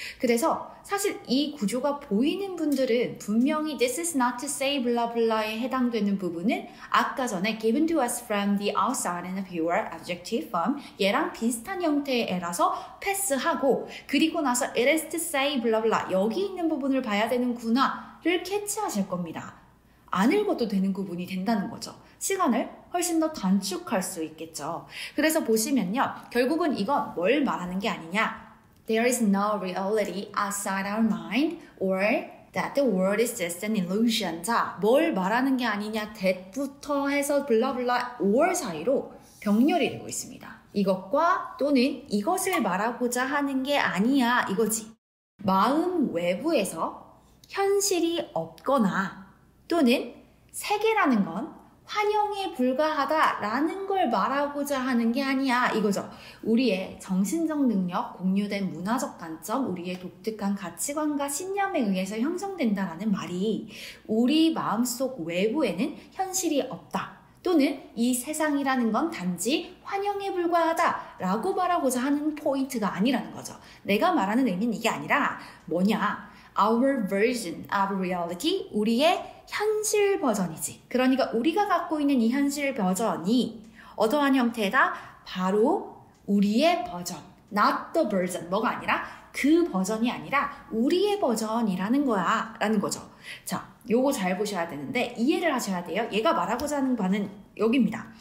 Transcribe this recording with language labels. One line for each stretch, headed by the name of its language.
Korean: 그래서 사실 이 구조가 보이는 분들은 분명히
English: this is not to say blah blah
Korean: 에 해당되는 부분은 아까 전에
English: given to us from the outside in a pure adjective form
Korean: 얘랑 비슷한 형태의 애라서 패스하고 그리고 나서
English: it is to say blah blah
Korean: 여기 있는 부분을 봐야 되는구나를 캐치하실 겁니다. 안 읽어도 되는 구분이 된다는 거죠. 시간을 훨씬 더 단축할 수 있겠죠. 그래서 보시면요. 결국은 이건 뭘 말하는 게 아니냐.
English: There is no reality outside our mind or that the world is just an illusion.
Korean: 자, 뭘 말하는 게 아니냐 that부터 해서 블라블라 or 사이로 병렬이 되고 있습니다. 이것과 또는 이것을 말하고자 하는 게 아니야 이거지. 마음 외부에서 현실이 없거나 또는 세계라는 건 환영에 불과하다라는 걸 말하고자 하는 게 아니야 이거죠. 우리의 정신적 능력, 공유된 문화적 관점, 우리의 독특한 가치관과 신념에 의해서 형성된다라는 말이 우리 마음속 외부에는 현실이 없다. 또는 이 세상이라는 건 단지 환영에 불과하다라고 말하고자 하는 포인트가 아니라는 거죠. 내가 말하는 의미는 이게 아니라 뭐냐?
English: Our version of reality,
Korean: 우리의 현실 버전이지. 그러니까 우리가 갖고 있는 이 현실 버전이 어떠한 형태다? 바로 우리의 버전,
English: not the version,
Korean: 뭐가 아니라 그 버전이 아니라 우리의 버전이라는 거야 라는 거죠. 자, 요거 잘 보셔야 되는데 이해를 하셔야 돼요. 얘가 말하고자 하는 바는 여기입니다.